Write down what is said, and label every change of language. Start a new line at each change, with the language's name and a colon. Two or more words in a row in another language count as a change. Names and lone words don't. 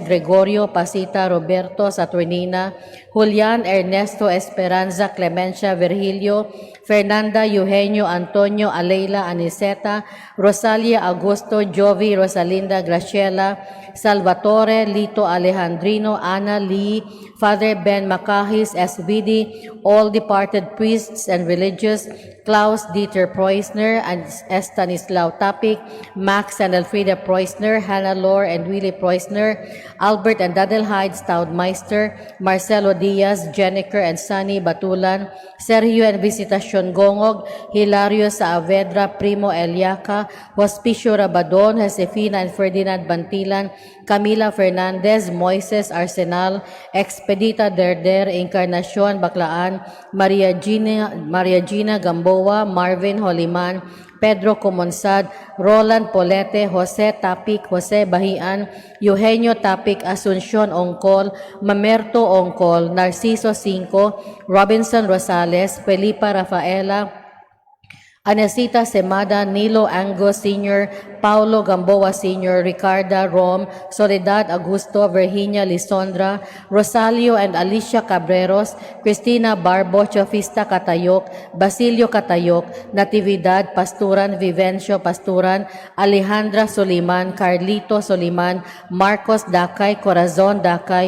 English: Gregorio Pasita Roberto Saturnina, Julian Ernesto Esperanza Clemencia Virgilio, Fernanda Eugenio Antonio Aleila Aniceta, Rosalia Augusto Jovi Rosalinda Graciela, Salvatore Lito Alejandrino Ana Lee, Father Ben Macahis SVD, all departed priests and religious, Klaus Dieter Preusner and Stanislaw Tapik, Max and Elfrida Preusner, Hannah Lore and Willie Preusner, Albert and Dadelheid Staudmeister, Marcelo Diaz, Jennifer and Sunny Batulan, Sergio and Visitacion Gongog, Hilario Saavedra, Primo Eliaca, Hospicio Rabadon, Josefina and Ferdinand Bantilan, Camila Fernandez, Moises Arsenal, Expedita Derder, Encarnacion Baclaan, Maria Gina Gamboa, Marvin Holiman, Pedro Comonsad, Roland Polete, Jose Tapik, Jose Bahian, Eugenio Tapik, Asuncion Ongkol, Mamerto Ongkol, Narciso Cinco, Robinson Rosales, Felipa Rafaela, Anesita Semada, Nilo Angus Sr., Paulo Gamboa Sr., Ricarda Rom, Soledad Augusto, Virginia Lisondra, Rosalio and Alicia Cabreros, Cristina Barbo, Chofista Catayok, Basilio Catayok, Natividad Pasturan, Vivencio Pasturan, Alejandra Soliman, Carlito Soliman, Marcos Dakay, Corazon Dakay,